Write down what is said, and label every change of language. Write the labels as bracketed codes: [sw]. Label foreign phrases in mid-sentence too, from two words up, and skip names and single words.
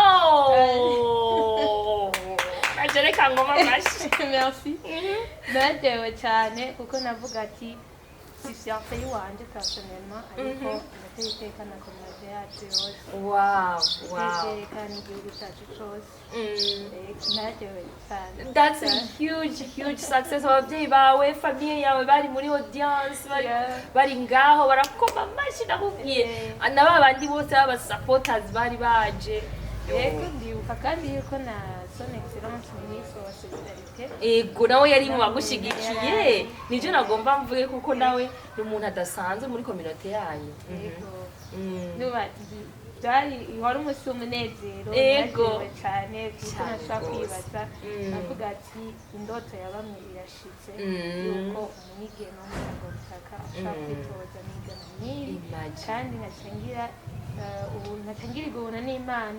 [rn] ajereka ngoma mashi merci nadewe cyane kuko navuga ati si fiancé wanje personnellement ariko ndateye iteka na communauté yacu yose n'igihugu cyacu cyose nadewe cyane [en] that's a huge success [rn] abavyeyi bawe famille yawe bari muri audience bari ngaho barakoma amashi nakubwiye na babandi bose baba supporters bari baje yego ndibuka kandi yuko na [fr] son excellence ministre [rn] wa solidarité ego nawe yari mu bagushigikiye nivyo nagomba mvuge kuko nawe ni umuntu adasanzwe muri communauté yanyu wari umunsi w'umunezero ego cyane kuko nashaka kwibaza navuga ati indoto ya bamwe irashitse yuko umwigeme w'umunyabutaka ashaka kwitoza n'igana nk'iri kandi nkacangira ubu nkacangirirwa ubona n'Imana